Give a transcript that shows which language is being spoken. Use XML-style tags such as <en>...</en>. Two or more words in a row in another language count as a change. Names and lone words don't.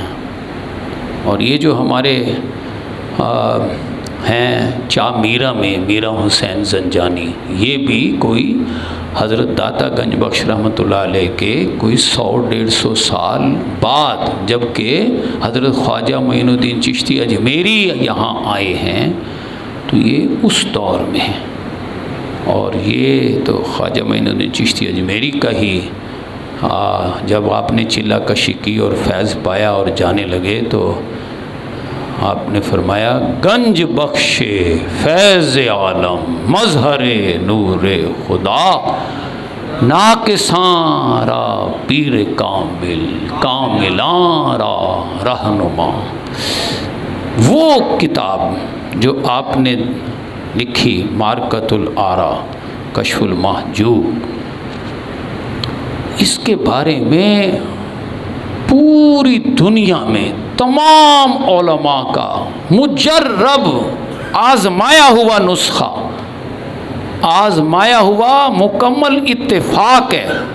<ur>اور یہ جو ہمارے ہیں میرا میں میرا حسین زنجانی، یہ بھی کوئی حضرت داتا گنج بخش</ur> <ar>رحمۃ اللہ علیہ</ar> <ur>کے کوئی 100-150 سال بعد، جب کہ حضرت خواجہ معین الدین چشتی اجمیری یہاں آئے ہیں، تو یہ اس دور میں ہے۔ اور یہ تو خواجہ معین الدین چشتی اجمیری کا ہی، جب آپ نے چلہ کشی کی اور فیض پایا اور جانے لگے، تو آپ نے فرمایا</ur> <fa>گنج بخش فیض عالم مظہر نور خدا، ناقصاں را پیر کامل کاملاں را رہنما۔</fa> <ur>وہ کتاب جو آپ نے لکھی معرکۃ الآراء کشف المحجوب، اس کے بارے میں پوری دنیا میں تمام علماء کا مجرب آزمایا ہوا نسخہ، آزمایا ہوا مکمل اتفاق ہے</ur>